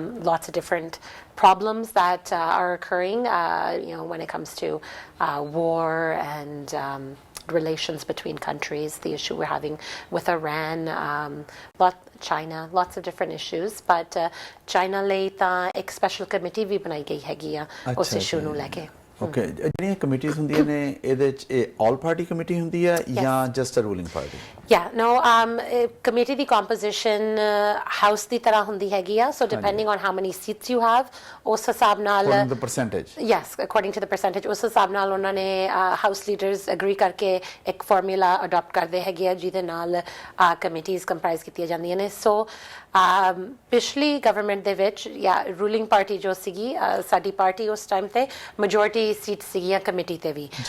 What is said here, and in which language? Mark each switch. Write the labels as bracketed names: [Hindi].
[English] lots of different problems that are occurring when it comes to war and relations between countries, the issue we're having with Iran, China, lots of different issues, but China [Punjabi] ਲਈ ਤਾਂ ਇੱਕ special committee ਵੀ ਬਣਾਈ ਗਈ ਹੈਗੀ ਆ ਉਸ issue ਨੂੰ ਲੈ ਕੇ। ਓਕੇ, ਜਿਹੜੀਆਂ ਕਮੇਟੀਜ਼ ਹੁੰਦੀਆਂ ਨੇ ਇਹਦੇ 'ਚ ਇਹ ਆਲ ਪਾਰਟੀ ਕਮੇਟੀ ਹੁੰਦੀ ਹੈ ਜਾਂ [English] Just a ruling party? Yeah, no, committee the composition house [Punjabi] ਦੀ ਤਰ੍ਹਾਂ ਹੁੰਦੀ ਹੈਗੀ ਆ, [English] so depending on how many seats you have, [Punjabi] ਉਸ ਹਿਸਾਬ ਨਾਲ [English] according to the percentage. Yes, according to the percentage, [Punjabi] ਉਸ ਹਿਸਾਬ ਨਾਲ ਉਹਨਾਂ ਨੇ house leaders agree ਕਰਕੇ ਇੱਕ formula adopt ਕਰਦੇ ਹੈਗੇ ਆ ਜਿਹਦੇ ਨਾਲ committees comprise ਕੀਤੀਆਂ ਜਾਂਦੀਆਂ ਨੇ। So ਪਿਛਲੀ government ਦੇ ਵਿੱਚ ruling party ਜੋ ਸੀਗੀ ਸਾਡੀ ਪਾਰਟੀ ਉਸ ਟਾਈਮ ਤੇ majority seats ਸੀਗੀਆਂ ਕਮੇਟੀ ਤੇ ਵੀ।